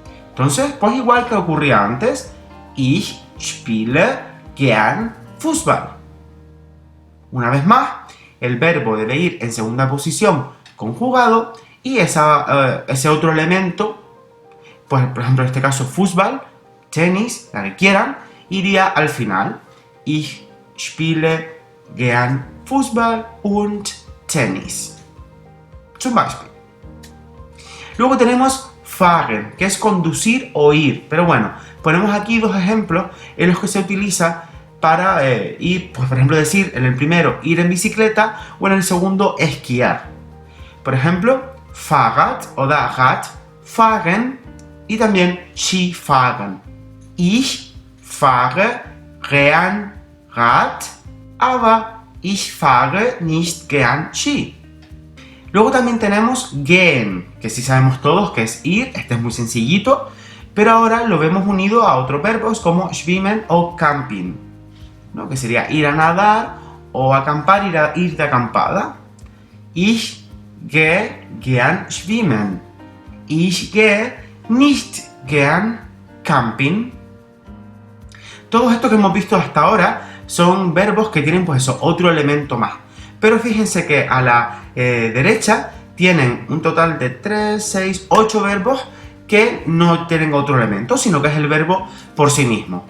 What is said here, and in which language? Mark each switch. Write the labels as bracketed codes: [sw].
[es] Entonces, pues igual que ocurría antes, [de] ich spiele gern Fußball. [es] Una vez más, el verbo debe ir en segunda posición conjugado y ese otro elemento, pues por ejemplo en este caso fútbol, tenis, la que quieran, iría al final. [de] Ich spiele gern Fußball und Tennis. Zum Beispiel. [es] Luego tenemos fahren, que es conducir o ir. Pero bueno, ponemos aquí dos ejemplos en los que se utiliza para ir, pues por ejemplo decir en el primero ir en bicicleta o en el segundo esquiar. Por ejemplo, Fahrrad o Rad, fahren y también Skifahren. [de] Ich fahre gern Rad, aber ich fahre nicht gern Ski. [es] Luego también tenemos gehen, que sí sabemos todos que es ir, este es muy sencillito, pero ahora lo vemos unido a otros verbos como schwimmen o camping, ¿no? Que sería ir a nadar o acampar, ir de acampada. [de] Ich gehe gern schwimmen. Ich gehe nicht gern camping. [es] Todos estos que hemos visto hasta ahora son verbos que tienen pues eso, otro elemento más. Pero fíjense que a la derecha tienen un total de 3, 6, 8 verbos que no tienen otro elemento, sino que es el verbo por sí mismo.